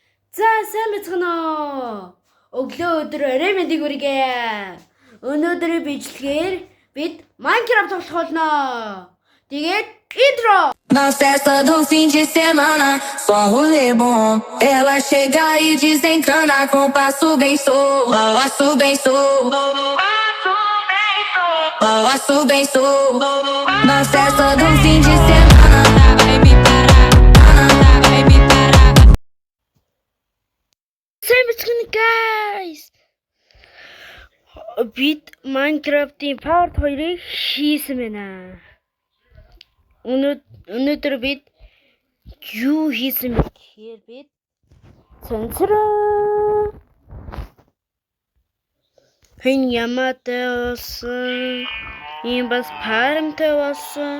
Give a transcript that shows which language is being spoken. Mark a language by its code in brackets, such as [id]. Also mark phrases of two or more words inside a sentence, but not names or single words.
[mn] За сайн бацхан уу. Өглөө өдөр орой мэндийг хүргэе. Өнөөдрийн бичлэгээр бид Minecraft тоглох болно. Тэгээд intro. [pt] Na festa do fim de semana, só rolê bom. Ela chega e desencana com passo bem solto. Passo bem solto. Passo bem solto. Na festa do fim de semana, vai me parar, vai me parar. [mn] Сайн бацхан guys. Бид Minecraft-ийн part 2-ыг хийсэн байна. Өнөөдөр бид юу хийсэн бэ гэхээр бид цэнцрээ хэн ямаатай болсон ийм бас фармтай болсон.